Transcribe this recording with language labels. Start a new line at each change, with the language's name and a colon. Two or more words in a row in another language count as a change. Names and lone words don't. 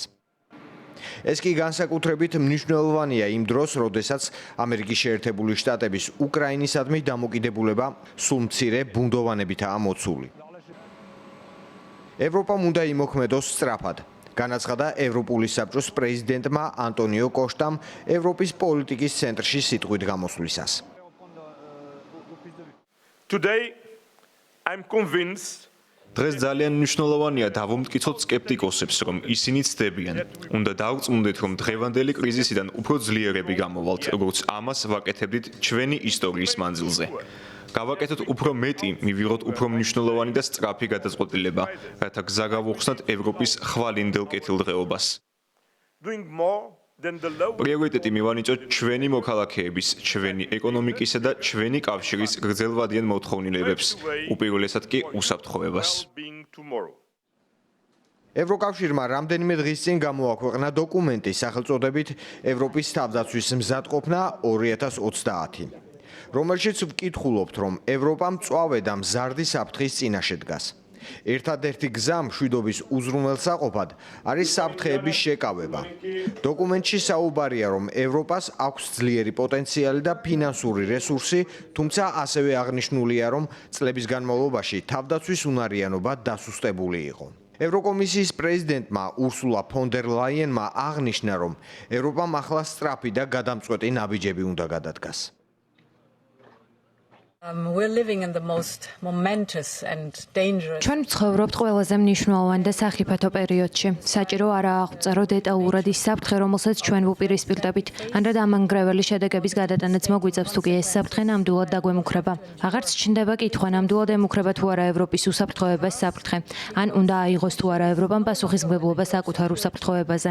Georgian: ეს კი განსაკუთრებით მნიშვნელოვანია იმ დროს, როდესაც ამერიკის შეერთებული შტატების უკრაინისადმი დამოკიდებულება სულ მცირე ბუნდოვანებითაა მოცული. ევროპამ უნდა იმოქმედოს სწრაფად. განაცხადა ევროპული საბჭოს პრეზიდენტმა ანტონიო კოშტამ ევროპის პოლიტიკის ცენტრში სიტყვით გამოსვლისას.
English: Today, I'm convinced
Georgian: დღეს ძალიან მნიშვნელოვანია დავუმტკიცოთ სკეპტიკოსებს, რომ ისინი ცდებიან. უნდა დავწმუნდეთ, რომ დღევანდელი კრიზისიდან უფრო ძლიერები გამოვალთ, როგორც ამას ვაკეთებდით ჩვენი ისტორიის მანძილზე. გავაკეთოთ უფრო მეტი, მივიღოთ უფრო მნიშვნელოვანი და სწრაფი გადაწყვეტილება, რათა გზა გავუხსნათ ევროპის ხვალინდელ კეთილდღეობას.
English: doing more than the low
Georgian: პრიორიტეტი მივანიჭოთ ჩვენი მოქალაქეების, ჩვენი ეკონომიკისა და ჩვენი კავშირის გრძელვადიან მოთხოვნილებებს, უპირველესად კი უსაფრთხოებას.
English: being tomorrow.
Georgian: ევროკავშირმა რამდენიმე დღის წინ გამოაქვეყნა დოკუმენტი სახელწოდებით ევროპის თავდაცვის მზადყოფნა 2030, რომელშიც ვკითხულობთ, რომ ევროპა მწვავე და მზარდი საფრთხის წინაშე დგას. ერთადერთი გზა მშვიდობის უზრუნველსაყოფად არის საფრთხეების შეკავება. დოკუმენტში საუბარია, რომ ევროპას აქვს ძლიერი პოტენციალი და ფინანსური რესურსი, თუმცა ასევე აღნიშნულია, რომ წლების განმავლობაში თავდაცვის უნარიანობა დასუსტებული იყო. ევროკომისიის პრეზიდენტმა ურსულა ფონ დერ ლაიენმა აღნიშნა, რომ ევროპამ ახლა სწრაფი და გადამწყვეტი ნაბიჯები უნდა გადადგას.
English: We're living in the most momentous and dangerous.
Georgian: ჩვენ ვცხოვრობთ ყველაზე მნიშვნელოვან და სახიფათო პერიოდში. საჭირო არაა აღწერო დეტალურად ის საფრთხე, რომელსაც ჩვენ ვუპირისპირდებით, ან რა დამანგრეველი შედეგების გადატანაც მოგვიწევს, თუ კი ეს საფრთხე ნამდვილად დაგვემუქრება. აღარც ჩნდება კითხვა, ნამდვილად ემუქრება თუ არა ევროპის უსაფრთხოებას საფრთხე, ან უნდა აიღოს თუ არა ევროპამ პასუხისმგებლობა საკუთარ უსაფრთხოებაზე.